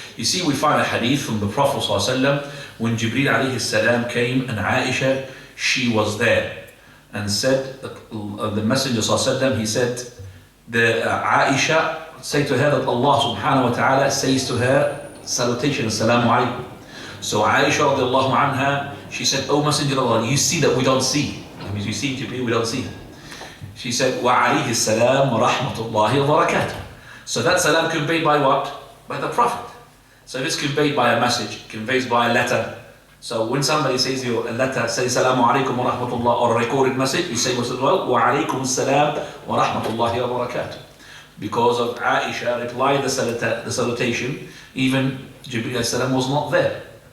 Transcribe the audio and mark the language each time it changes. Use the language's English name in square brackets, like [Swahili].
[English] You see, we find a hadith from the Prophet ﷺ when Jibreel alayhi salam came and Aisha, she was there and said, the Messenger ﷺ, he said, Aisha, say to her that Allah subhanahu wa ta'ala says to her, salutation, assalamu alaikum. So Aisha radiallahu anha, she said, oh Messenger of Allah, you see that we don't see. That means you see Jibreel, we don't see him. She said, [Arabic] وَعَلَيْهِ السَّلَامُ وَرَحْمَةُ اللَّهِ وَبَرَكَاتُهُ. [English] So that salam conveyed by what? By the Prophet. So if it's conveyed by a message, conveys by a letter. So when somebody says to you a letter, say Salamu alaikum wa rahmatullah, or a recorded message, you say as well, wa alaikum salam wa rahmatullahi wa barakatuh. Because of Aisha replied the salutation, even Jibreel salam was not there.